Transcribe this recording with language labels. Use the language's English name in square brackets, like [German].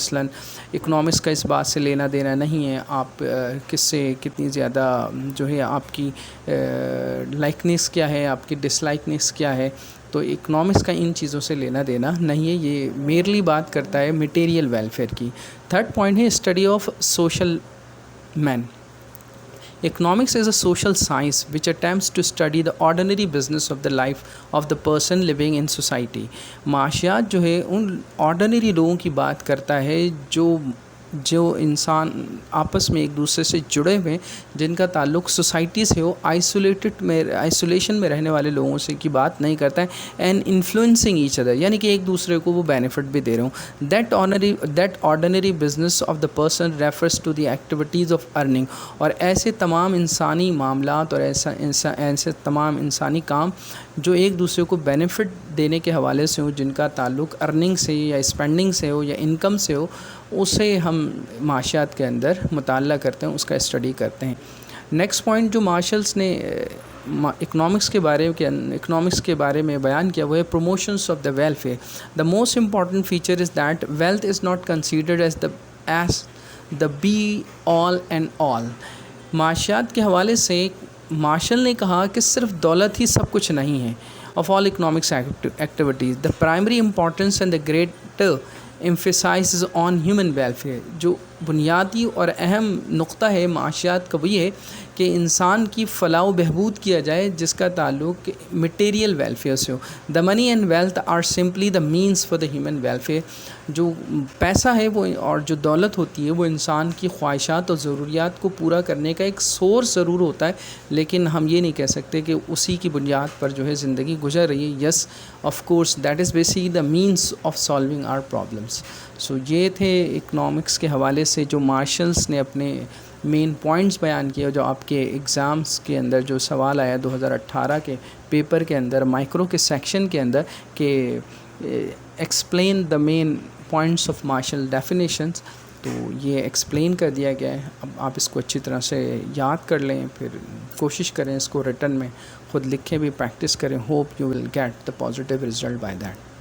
[Urdu] مثلا اکنامکس کا اس بات سے لینا دینا نہیں ہے آپ کس سے کتنی زیادہ جو ہے آپ کی لائکنیس کیا ہے، آپ کی ڈس لائکنیس کیا ہے. تو اکنامکس کا ان چیزوں سے لینا دینا نہیں ہے، یہ میرلی بات کرتا ہے میٹیریل ویلفیئر کی. [English] Third point ہے study of social man. Economics is a social science which attempts to study the ordinary business of the life of the person living in society. [Urdu] معاشیات جو ہے ان آرڈنری لوگوں کی بات کرتا ہے جو انسان آپس میں ایک دوسرے سے جڑے ہوئے جن کا تعلق سوسائٹی سے ہو. آئسولیشن میں رہنے والے لوگوں سے کی بات نہیں کرتا ہے. [English] and influencing each other, [Urdu] یعنی کہ ایک دوسرے کو وہ بینیفٹ بھی دے رہے ہوں. [English] That ordinary business of the person refers to the activities of earning. [Urdu] اور ایسے تمام انسانی معاملات اور ایسے تمام انسانی کام جو ایک دوسرے کو بینیفٹ دینے کے حوالے سے ہو، جن کا تعلق ارننگ سے یا اسپینڈنگ سے ہو یا انکم سے ہو، اسے ہم معاشیات کے اندر مطالعہ کرتے ہیں، اس کا اسٹڈی کرتے ہیں. نیکسٹ پوائنٹ جو مارشلس نے اکنامکس کے بارے میں بیان کیا وہ ہے [English] Promotions of the welfare. The most important feature is that wealth is not considered as the be all and all. [Urdu] معاشیات کے حوالے سے مارشل نے کہا کہ صرف دولت ہی سب کچھ نہیں ہے. [English] Of all economics activities the primary importance and the greater emphasizes on human welfare. [Urdu] جو بنیادی اور اہم نقطہ ہے معاشیات کا وہ یہ ہے کہ انسان کی فلاح و بہبود کیا جائے جس کا تعلق مٹیریل ویلفیئر سے ہو. [English] The money and wealth are simply the means for the human welfare. [Urdu] جو پیسہ ہے وہ اور جو دولت ہوتی ہے وہ انسان کی خواہشات اور ضروریات کو پورا کرنے کا ایک سورس ضرور ہوتا ہے، لیکن ہم یہ نہیں کہہ سکتے کہ اسی کی بنیاد پر جو ہے زندگی گزر رہی ہے. [English] Yes of course that is basically the means of solving our problems. [Urdu] سو یہ تھے اکنامکس کے حوالے سے جو مارشلس نے اپنے مین پوائنٹس بیان کیے. جو آپ کے ایگزامس کے اندر جو سوال آیا 2018 کے پیپر کے اندر مائکرو کے سیکشن کے اندر کہ [English] explain the main points of Marshall definitions, [Urdu] تو یہ ایکسپلین کر دیا گیا ہے. اب آپ اس کو اچھی طرح سے یاد کر لیں، پھر کوشش کریں اس کو ریٹن میں خود لکھیں بھی، پریکٹس کریں. [English] Hope you will get the positive result by that.